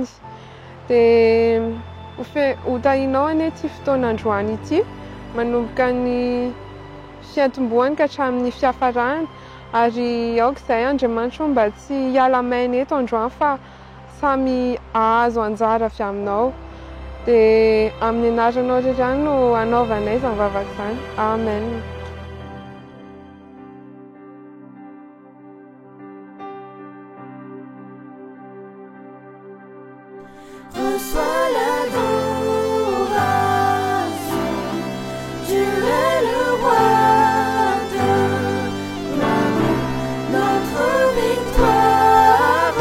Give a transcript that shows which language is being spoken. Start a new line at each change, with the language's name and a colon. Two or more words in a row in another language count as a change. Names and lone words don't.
Malagasy: Dia ho tahianao anie ity fotoana androany ity manomboka ny fiantombohany ka hatramin'ny fiafarany ary aoka izay Andriamanitro mba tsy hiala maina eto androany fa samy ahazo anjara avy aminao. Dia amin'ny anaranao irery ihany no anaovanay izany vavaka izany. Amen.
French: Reçois l'adoration, tu es le roi de gloire, notre victoire.